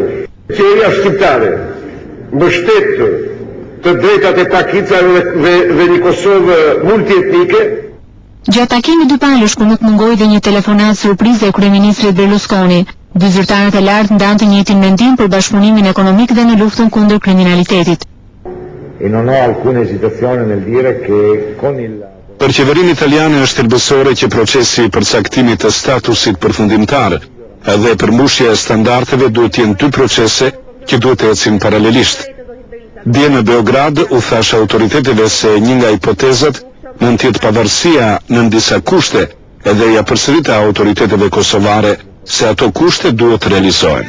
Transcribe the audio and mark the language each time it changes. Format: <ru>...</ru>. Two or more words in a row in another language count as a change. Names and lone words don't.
<sq>Qeveria shqiptare mbështet të drejtat e pakicave dhe një Kosovë multietnike. Gjatë takimit dypalësh ku nuk mungoi dhe një telefonat surprizë e kryeministrit Berlusconi, dy zyrtarët e lartë ndanë të njëjtin mendim për bashkëpunimin ekonomik dhe në luftën kundër kriminalitetit.</sq> <it>E non ho alcuna esitazione nel dire che con il</it> <sq>Për qeverinë italiane është thelbësore që procesi i përcaktimit të statusit përfundimtar edhe përmbushja e standardeve duhet të jenë dy procese që duhet të ecin paralelisht. Dje në Beograd u thash autoriteteve se një nga hipotezat mund të jetë pavarësia në disa kushte, edhe ja përsërita autoriteteve kosovare se ato kushte duhet të realizohen.</sq>